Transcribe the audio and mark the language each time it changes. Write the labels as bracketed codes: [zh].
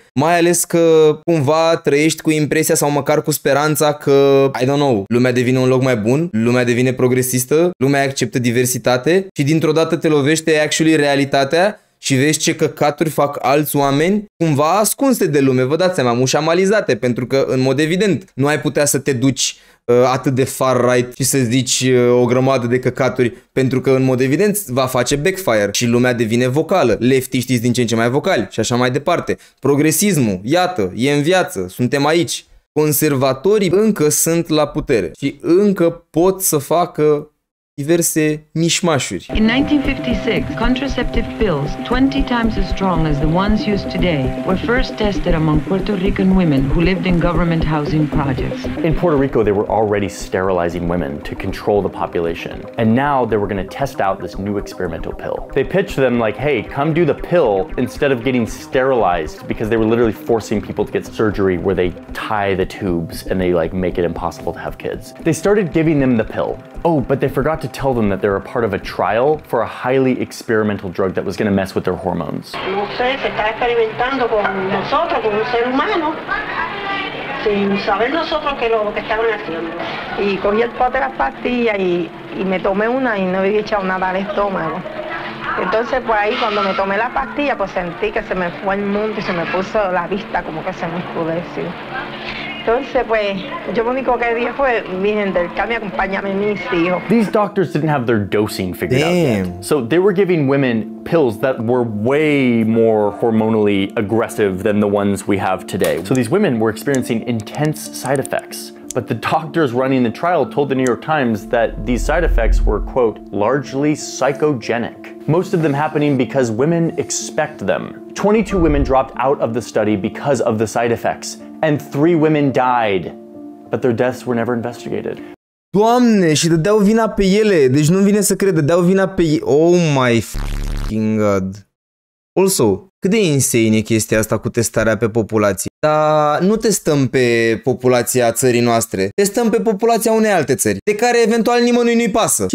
[ro] mai ales că cumva trăiești cu impresia sau măcar cu speranța că, [en] I don't know, [ro] lumea devine un loc mai bun, lumea devine progresistă, lumea acceptă diversitate și dintr-o dată te lovește actually realitatea și vezi ce căcaturi fac alți oameni cumva ascunse de lume, vă dați seama, mușamalizate, pentru că în mod evident nu ai putea să te duci atât de far right și să zici o grămadă de căcaturi, pentru că în mod evident va face backfire și lumea devine vocală, leftiștii din ce în ce mai vocali și așa mai departe. Progresismul, iată, e în viață, suntem aici. Conservatorii încă sunt la putere și încă pot să facă diverse mișmașuri. [en] In 1956, contraceptive pills, 20 times as strong as the ones used today, were first tested among Puerto Rican women who lived in government housing projects. In Puerto Rico, they were already sterilizing women to control the population. And now they were going to test out this new experimental pill. They pitched them like, hey, come do the pill instead of getting sterilized, because they were literally forcing people to get surgery where they tie the tubes and they like make it impossible to have kids. They started giving them the pill. Oh, but they forgot to tell them that they're a part of a trial for a highly experimental drug that was going to mess with their hormones. [es] No sé, se está experimentando con nosotros, con un ser humano, sin saber nosotros qué es lo que estaban haciendo. Y cogí el pote de las pastillas y me tomé una y no había echado nada al estómago. Entonces, pues ahí cuando me tomé la pastilla, pues sentí que se me fue el mundo y se me puso la vista como que se me oscureció. Entonces, pues, yo lo único que dije fue, Virgen del Carmen, acompáñame mis hijos. [en] These doctors didn't have their dosing figured out yet. So they were giving women pills that were way more hormonally aggressive than the ones we have today. So these women were experiencing intense side effects. But the doctors running the trial told the New York Times that these side effects were, quote, largely psychogenic. Most of them happening because women expect them. 22 women dropped out of the study because of the side effects, and 3 women died, but their deaths were never investigated. [ro] Doamne, și dădeau vina pe ele, deci nu vine să cred, dădeau vina pe ei. [en] Oh my fucking god. [ro] Also, cât de insane e chestia asta cu testarea pe populație? Dar nu testăm pe populația țării noastre, testăm pe populația unei alte țări, de care eventual nimănui nu-i pasă.